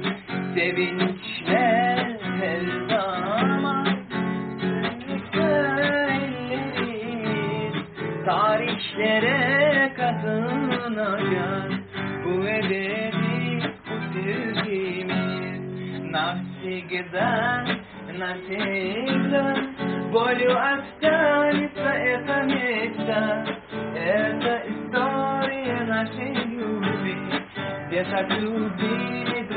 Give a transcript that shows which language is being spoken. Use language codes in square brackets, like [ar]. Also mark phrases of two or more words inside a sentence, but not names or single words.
[tr] Sevinçle her zaman ellerimiz, tarihlere kazanacağız bu ebedi sevgimiz. [ru] Навсегда, навсегда, болью останется это место. Это история нашей любви, где так любили